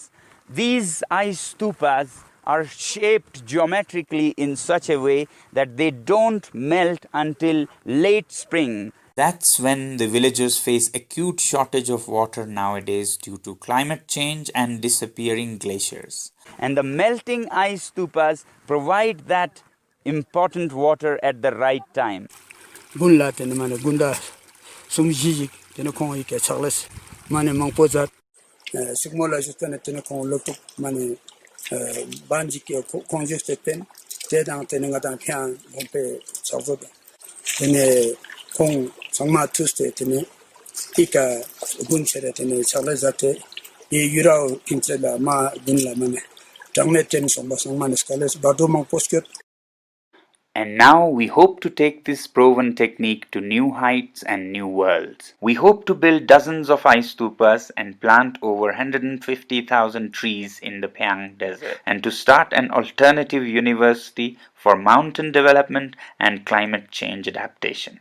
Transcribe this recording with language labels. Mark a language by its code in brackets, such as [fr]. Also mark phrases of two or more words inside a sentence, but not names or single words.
[en] These ice stupas are shaped geometrically in such a way that they don't melt until late spring. That's when the villagers face acute shortage of water nowadays due to climate change and disappearing glaciers. And the melting ice stupas provide that important water at the right time. [lbj] Gunla tene mane gunda sumjiji tene kon ike charles mane mangpozat sikmola justane tene kon lotuk mane banji ke conjuste pen te dang te nga dang pian bompe chazo tene kong sangma tuste tene tika bunchere tene chala zate ye yurao kintrela ma bunla mane jangne ten somba sangma skales bado mang poskut. [en] And now we hope to take this proven technique to new heights and new worlds. We hope to build dozens of ice stupas and plant over 150,000 trees in the Pang Desert, and to start an alternative university for mountain development and climate change adaptation.